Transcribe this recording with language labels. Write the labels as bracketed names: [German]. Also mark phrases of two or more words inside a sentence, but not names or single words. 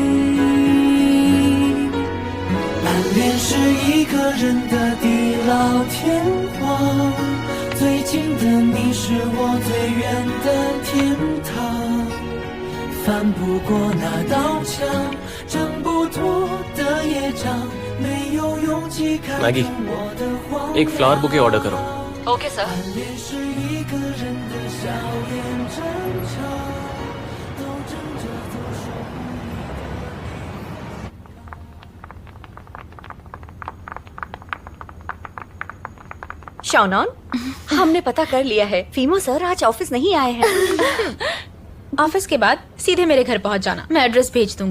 [Chinese] 暗恋是一个人的地老天荒，最近的你是我最远的天堂，翻不过那道墙，挣不脱的业障，没有勇气看 [Hindi] मैगी, [Chinese] 我的谎。 [Hindi] एक [English] flower bouquet order [Hindi] करो। [English] OK sir. [Chinese] 暗恋是一个人的笑脸争吵，都争着做手。 [Hindi] शानॉन, हमने पता कर लिया है, फीमो सर आज ऑफिस नहीं आए हैं। ऑफिस के बाद सीधे मेरे घर पहुंच जाना, मैं एड्रेस भेज दूंगी।